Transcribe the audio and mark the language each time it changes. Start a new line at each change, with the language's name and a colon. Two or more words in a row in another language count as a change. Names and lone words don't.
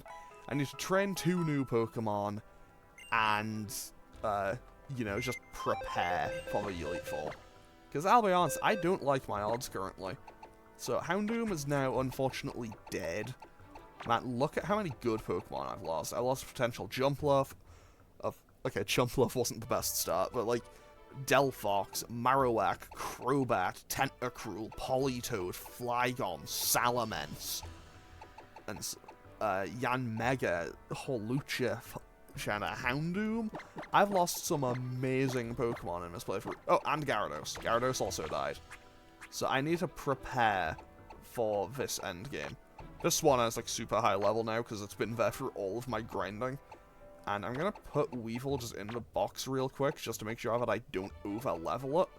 English: I need to train 2 new Pokemon, and, you know, just prepare for the Elite Four. Because I'll be honest, I don't like my odds currently. So Houndoom is now unfortunately dead. Man, look at how many good Pokemon I've lost. I lost potential Jumpluff. Okay, Jumpluff wasn't the best start, but like Delphox, Marowak, Crobat, Tentacruel, Politoed, Flygon, Salamence, and Yanmega, Holucha, Shana, Houndoom. I've lost some amazing Pokemon in this playthrough. Oh, and Gyarados. Gyarados also died. So I need to prepare for this endgame. This one is like super high level now because it's been there through all of my grinding. And I'm going to put Weevil just in the box real quick just to make sure that I don't over level it.